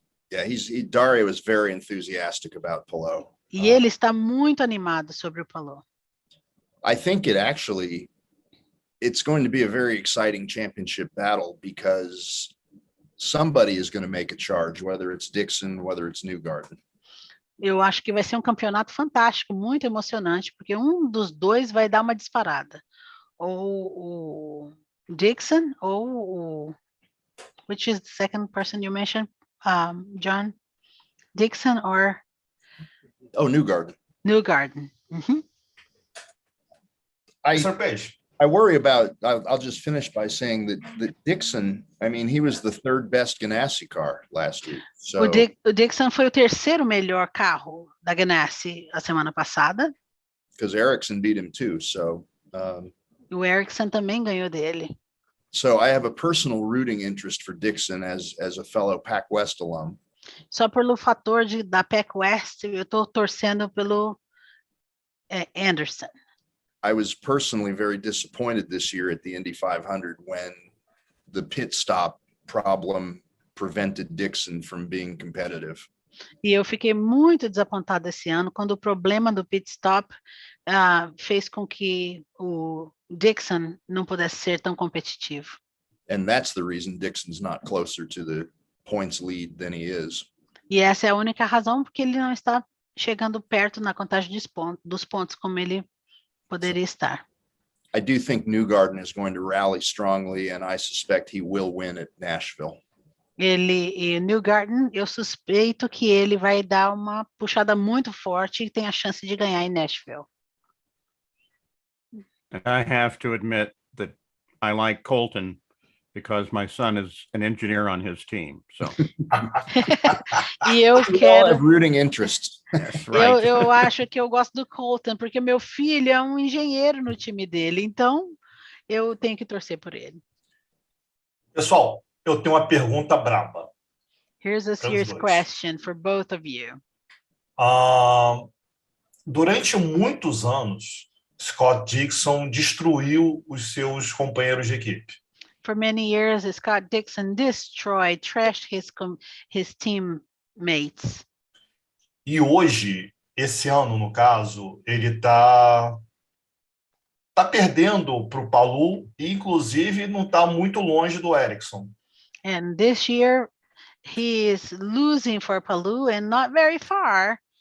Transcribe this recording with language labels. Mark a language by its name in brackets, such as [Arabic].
[English] Yeah, Dario is very enthusiastic about Palou. [Portuguese] E ele está muito animado sobre o Palou. [English] I think it's going to be a very exciting championship battle because somebody is going to make a charge, whether it's Dixon, whether it's Newgarden. [Portuguese] Eu acho que vai ser um campeonato fantástico, muito emocionante, porque um dos dois vai dar uma disparada. Ou o Dixon, ou o... [English] Which is the second person you mentioned, John? Dixon or... Oh, Newgarden. Newgarden. Mm-hmm. I worry about, I'll just finish by saying that Dixon, I mean, he was the 3rd best Ganassi car last week. So, [Portuguese] o Dixon foi o 3º melhor carro da Ganassi a semana passada. [English] Because Ericsson beat him too. So, [Portuguese] o Ericsson também ganhou dele. [English] So I have a personal rooting interest for Dixon as a fellow PacWest alum. [Portuguese] Só pelo fator da PacWest, eu estou torcendo pelo Anderson. [English] I was personally very disappointed this year at the Indy 500 when the pit stop problem prevented Dixon from being competitive. [Portuguese] E eu fiquei muito desapontada esse ano quando o problema do pit stop fez com que o Dixon não pudesse ser tão competitivo. [English] And that's the reason Dixon's not closer to the points lead than he is. [Portuguese] E essa é a única razão porque ele não está chegando perto na contagem dos pontos como ele poderia estar. [English] I do think Newgarden is going to rally strongly, and I suspect he will win at Nashville. [Portuguese] E Newgarden, eu suspeito que ele vai dar uma puxada muito forte e tem a chance de ganhar em Nashville. [English] I have to admit that I like Colton because my son is an engineer on his team. So. [Portuguese] E eu quero. [English] Have rooting interest. Right. [Portuguese] Eu acho que eu gosto do Colton porque meu filho é um engenheiro no time dele, então eu tenho que torcer por ele. Pessoal, eu tenho uma pergunta braba. [English] Here's a serious question for both of you. [Portuguese] Durante muitos anos, Scott Dixon destruiu os seus companheiros de equipe. [English] For many years, Scott Dixon trashed his teammates. [Portuguese] E hoje, esse ano, no caso, ele tá perdendo para o Palou e, inclusive, não está muito longe do Ericsson. [English] And this year, he is losing for Palou and not very far.